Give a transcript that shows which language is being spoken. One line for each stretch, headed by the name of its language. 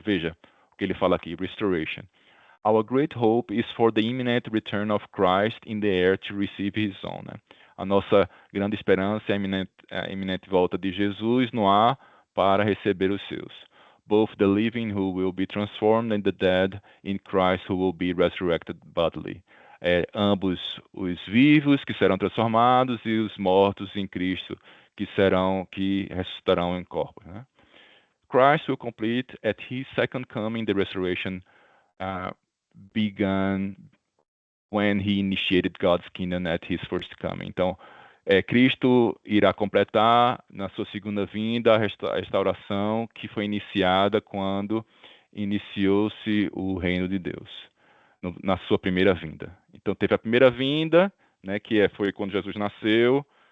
Portuguese: Veja o que ele fala aqui, restoration.
English: Our great hope is for the imminent return of Christ in the air to receive his own.
Portuguese: Né? A nossa grande esperança é a iminente volta de Jesus no ar para receber os seus.
English: Both the living who will be transformed and the dead in Christ who will be resurrected bodily.
Portuguese: Ambos os vivos que serão transformados e os mortos em Cristo que ressuscitarão em corpos. Né?
English: Christ will complete at his second coming the restoration began when he initiated God's kingdom at his first coming.
Portuguese: Então, Cristo irá completar na sua segunda vinda a restauração que foi iniciada quando iniciou-se o reino de Deus, na sua primeira vinda. Então, teve a primeira vinda, né, que foi quando Jesus nasceu.